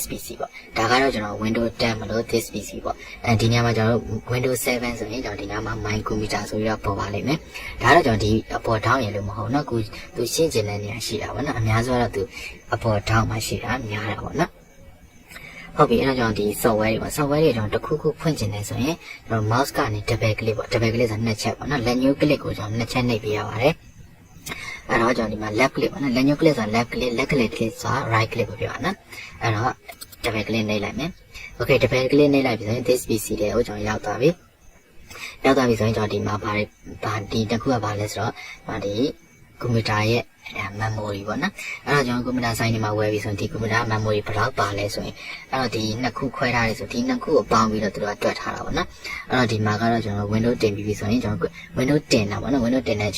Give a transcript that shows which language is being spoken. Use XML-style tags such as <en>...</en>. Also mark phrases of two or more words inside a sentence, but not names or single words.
<my>PC ပေါ့ဒါကတော့ကျွန်တော် Windows 10မလို့</my> <en>this PC</en> <my>ပေါ့ဒီနေရာမှာကျွန်တော် Windows 7ဆိုရင်ကျွန်တော်ဒီနေရာမှာ</my> <en>my computer</en> <my>ဆိုပြီးတော့ပေါ်ပါလိမ့်မယ် ဒါတော့ကျွန်တော်ဒီအပေါ်ထောင်းရလို့မဟုတ်နော်သူရှင်းကျင်တဲ့နေရာရှိတာပေါ့နော်အများစုကတော့သူအပေါ်ထောင်းမှာရှိတာများတာပေါ့နော်ဟုတ်ပြီအဲ့တော့ကျွန်တော်ဒီ software တွေပေါ့ software တွေကျွန်တော်တစ်ခုခုဖွင့်ကျင်နေဆိုရင်ကျွန်တော် mouse ကနေ</my> <en>double click</en> <my>ပေါ့</my> <en>double click</en> <my>ဆိုနှစ်ချက်ပေါ့နော်</my> <en>left new click</en> <my>ကိုကျွန်တော်နှစ်ချက်နှိပ်ပေးရပါတယ်အဲ့တော့ကျွန်တော်ဒီမှာ</my> <en>left click</en> <my>ပေါ့နော်</my> <en>left new click</en> <my>ဆိုတာ</my> <en>left click left click</en> <my>ဆိုတာ</my> <en>right click</en> <my>ကိုပြောတာနော်အဲ့ တော့</my> <en>double click</en> <my>နှိပ်လိုက်မယ်</my> <en>okay double click</en> <my>နှိပ်လိုက်ပြီဆိုရင်</my> <en>this PC</en> <my>တွေကိုကျွန်တော်ရောက်သွားပြီဆိုရင်ကျွန်တော်ဒီမှာဒီတစ်ခုကဘာလဲဆိုတော့ဒီကွန်ပျူတာရဲ့memory ပေါ့နော်အဲ့တော့ကျွန်တော်ကွန်ပျူတာဆိုင်တွေမှာဝယ်ပြီးဆိုရင်ဒီကွန်ပျူတာ memory ဘယ်လောက်ပါလဲဆိုရင်အဲ့တော့ဒီနှစ်ခုခွဲထားတယ်ဆိုဒီနှစ်ခုကိုပေါင်းပြီးတော့သူတို့ကတွက်ထားတာပေါ့နော်အဲ့တော့ဒီမှာကတော့ကျွန်တော် Windows တင်ပြီးပြီဆိုရင်ကျွန်တော် Windows တင်တာပေါ့နော် Windows တင်တဲ့အ</my>